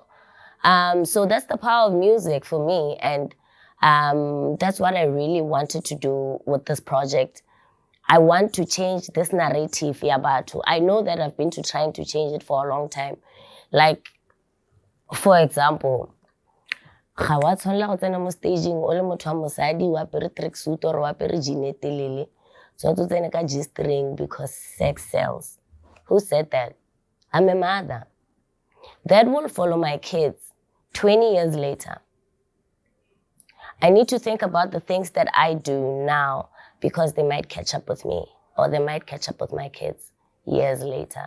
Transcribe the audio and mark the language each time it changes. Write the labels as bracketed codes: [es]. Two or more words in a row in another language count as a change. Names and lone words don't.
[en] So that's the power of music for me. And that's what I really wanted to do with this project. I want to change this narrative, Yabatu. I know that I've been trying to change it for a long time. Like, for example, [tn] ga wa tshwanela go tsena mo staging o le motho wa mosadi o apere [en] tracksuit or [tn] o apere jean e telele. So to tsena ka G-string [en] because sex sells. Who said that? I'm a mother. That will follow my kids 20 years later. I need to think about the things that I do now, because they might catch up with me, or they might catch up with my kids years later.